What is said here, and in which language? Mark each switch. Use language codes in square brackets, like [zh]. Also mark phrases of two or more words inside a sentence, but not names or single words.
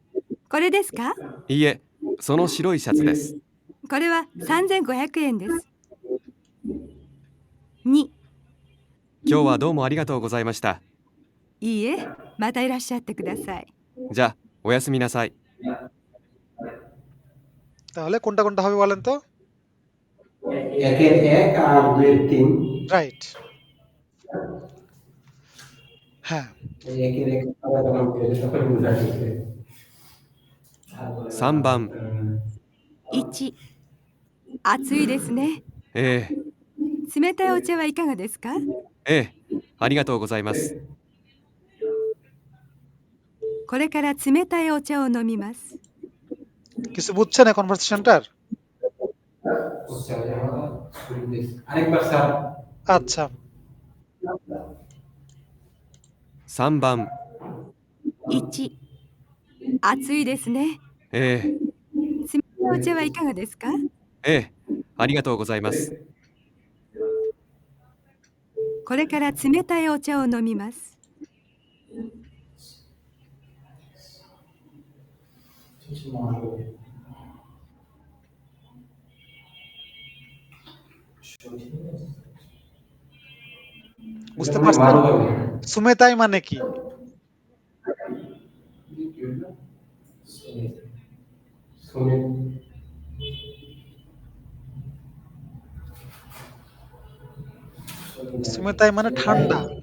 [ja] これですか？いいえ、その白いシャツです。これは3500円です。2、今日はどうもありがとうございました。いいえ、またいらっしゃってください。じゃあ、おやすみなさい。 [bn] তাহলে কোনটা কোনটা হবে বলেন তো? একের 1 আর 2-এর 3। রাইট। হ্যাঁ, একের 1 আলাদা নাম করে সকলে বোঝা যাচ্ছে। [ja] 3 番 1、暑いですね。え冷たいお茶はいかがですか？ありがとうございます。これから冷たいお茶を飲みます。 [bn] কিছু বুঝছেন এই কনভারসেশনটার? আরেকবার স্যার। আচ্ছা, [ja] 3番 1、暑いですね。え冷たいお茶はいかがですか？え、ええ、ありがとうございます。これから冷たいお茶を飲みます。 [bn] বুঝতে পারছেন? সুমেতাই মানে কি? সুমেতাই মানে ঠান্ডা।